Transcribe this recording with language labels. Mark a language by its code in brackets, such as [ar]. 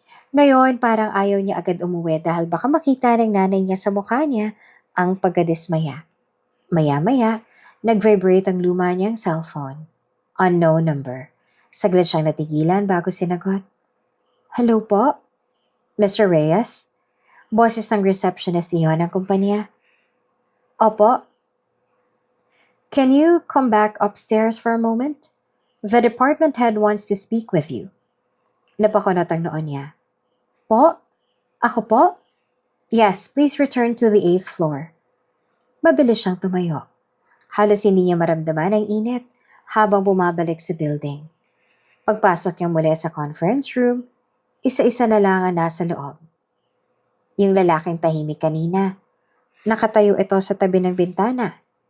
[tl] Ngayon, parang ayaw niya agad umuwi dahil baka makita ng nanay niya sa mukha niya ang pagkadismaya. Maya-maya, nag-vibrate ang luma niyang cellphone. Unknown number. Saglit siyang natigilan bago sinagot. Hello po? Mr. Reyes? Boses ng receptionist iyon ng kumpanya. Opo? [en] Can you come back upstairs for a moment? The department head wants to speak with you. [tl] Napakunot ang noon niya. Po? Ako po? [en] Yes, please return to the 8th floor. [tl] Mabilis siyang tumayo. Halos hindi niya maramdaman ang init habang bumabalik sa building. Pagpasok niya muli sa conference room, isa-isa na lang ang nasa loob. Yung lalaking tahimik kanina. Nakatayo ito sa tabi ng bintana.